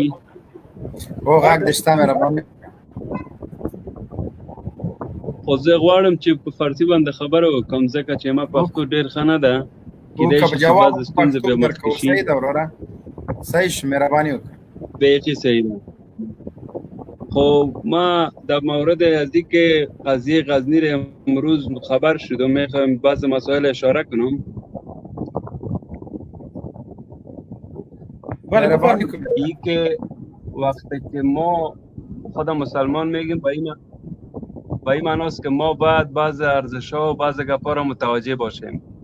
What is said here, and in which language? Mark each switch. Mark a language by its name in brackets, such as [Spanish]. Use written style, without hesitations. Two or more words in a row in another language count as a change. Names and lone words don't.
[Pashto] او غږ دشته مهرباني خو زه غواړم چې په فارسي باندې خبره وکړم ځکه چې ما پښتو ډېر ښه نه ده کېدای شي چې بعضې ستونزې به مخکې شي صحیح شو مهرباني وکړه [Persian] بیخي صحیح ده خو ما در مورد ازی که قضیه غزنی را امروز خبر شد و میخوایم بعض مسائل اشاره کنم ای که وقتی که ما خود مسلمان میگیم به این معناست که ما باید بعض ارزش‌ها و بعض گپا را متوجه باشیم